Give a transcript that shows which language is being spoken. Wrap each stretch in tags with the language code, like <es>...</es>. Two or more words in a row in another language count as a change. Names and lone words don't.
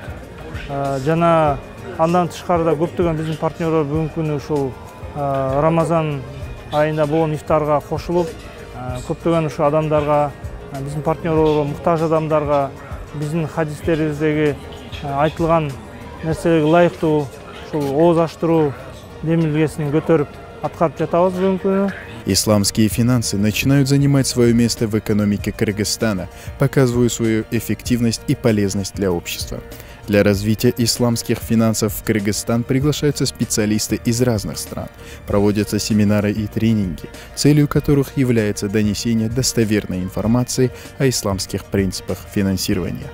<ky>Жана андан тышкарыда көптөгөн биздин партнерлор бүгүнкү күнү ушул Рамазан айында болгон ифтарга кошулуп, көптөгөн ушу адамдарга, биздин партнерлорго, муктаж адамдарга биздин хадистерибиздеги айтылган нерселерге ылайыктуу ушул ооз ачтыруу демилгесин көтөрүп аткарып жатабыз бүгүнкү күнү.</ky> <ru>Исламские финансы начинают занимать свое место в экономике Кыргызстана, показывая свою эффективность и полезность для общества. Для развития исламских финансов в Кыргызстан приглашаются специалисты из разных стран. Проводятся семинары и тренинги, целью которых является донесение достоверной информации о исламских принципах финансирования.</ru>